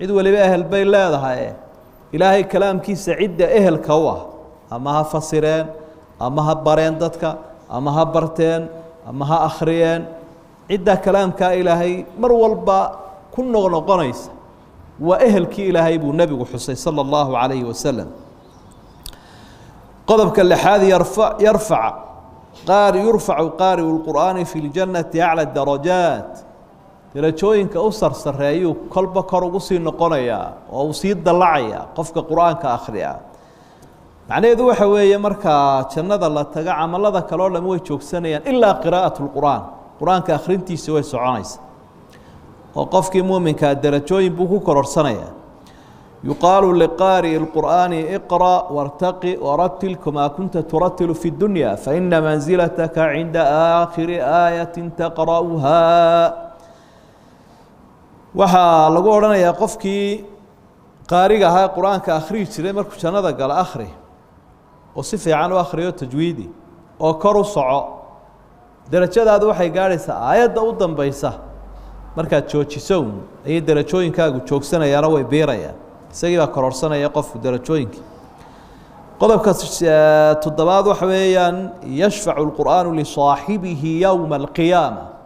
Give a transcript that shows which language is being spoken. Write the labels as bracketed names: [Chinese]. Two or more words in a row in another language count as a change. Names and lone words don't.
[Somali] cid waliba ehel bay leedahay ilaahay kalaamkiisa cidda ehelka u ah ama ha fasireen ama ha bareen dadka ama ha barteen ama ha akhriyeen cidda kalaamka ilaahay mar walba ku noqonaysa waa ehelkii ilaahay buu nabigu xusay [Arabic] صلى الله عليه وسلم [Somali] qodobka lixaad yarfac [Arabic] يرفع قارئ القرآن في الجنة أعلى الدرجات [Somali] درجooyinka u sarsareeyo kolba kor ugu sii noqonaya oo uu sii dalacaya qofka quraanka akhriya macnaheedu waxa weeye marka jannada la taga amalada kale oo dhan way joogsanayaan ilaa [Arabic] قراءة القرآن [Somali] quraanka akhrintiisa way soconaysa oo qofkii muuminka darajooyin buu ku kororsanaya [Arabic] يقال لقارئ القرآن اقرأ وارتقي ورتل كما كنت ترتل في الدنيا فإن منزلتك عند آخر آية تقرأها [Somali] waxaa lagu oranayaa qofkii qaariga ahaa quraanka akhriyi jiray markuu jannada gal akhri oo si fiican u akhriyo tajwiidi oo kor u soco darajadaadu waxay gaaraysaa aayadda u dambaysa markaad joojiso ay darajooyinkaagu joogsanayaan way beerayaan isagii baa kororsanaya qofku darajooyinka qodobka toddobaad waxa weeyaan [Arabic] يشفع القرآن لصاحبه يوم القيامة